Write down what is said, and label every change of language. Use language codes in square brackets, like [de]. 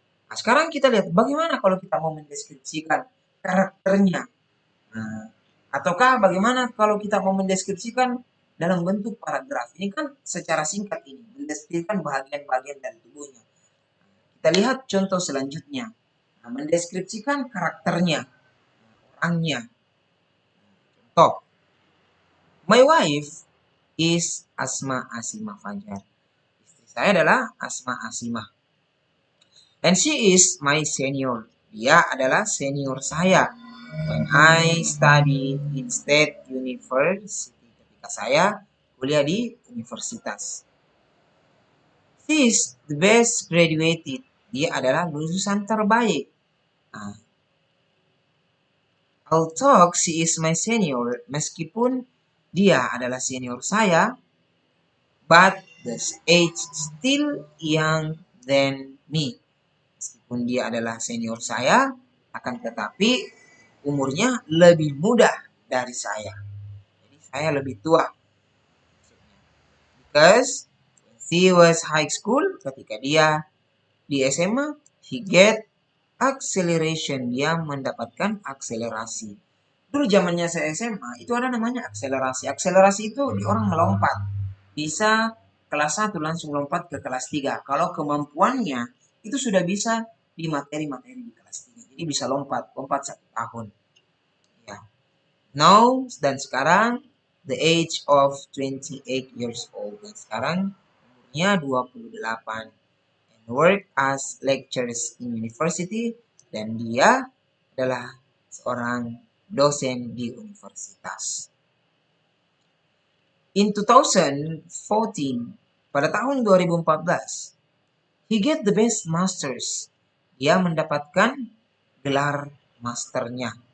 [id] Nah, sekarang kita lihat bagaimana kalau kita mau mendeskripsikan karakternya. Ataukah bagaimana kalau kita mau mendeskripsikan dalam bentuk paragraf? Ini kan secara singkat ini, mendeskripsikan bagian-bagian dari tubuhnya. Kita lihat contoh selanjutnya. Nah, mendeskripsikan karakternya, orangnya. Contoh, [en] my wife is Asma Asimah Fajar. [id] Istri saya adalah Asma Asimah. [en] And she is my senior. [id] Dia adalah senior saya. [en] When I study in State University, [id] ketika saya kuliah di universitas. [en] She is the best graduated. [id] Dia adalah lulusan terbaik. Nah, [en] although she is my senior, [id] meskipun dia adalah senior saya, [en] but the age still young than me. [id] Meskipun dia adalah senior saya, akan tetapi umurnya lebih muda dari saya. Jadi saya lebih tua. [en] Because she was high school, [id] ketika dia di SMA, [en] he get acceleration. [id] Dia mendapatkan akselerasi. Dulu zamannya saya SMA, itu ada namanya akselerasi. Akselerasi itu di orang melompat. Bisa kelas 1 langsung lompat ke kelas 3. Kalau kemampuannya itu sudah bisa di materi-materi di kelas 3. Jadi bisa lompat 1 tahun. Ya. [en] Now [id] dan sekarang [en] the age of 28 years old. [id] Dan sekarang umurnya 28. [en] And work as lecturers in university. [id] Dan dia adalah seorang dosen di universitas. [en] In 2014, [id] pada tahun 2014, [en] he get the best masters. [id] Dia mendapatkan gelar masternya.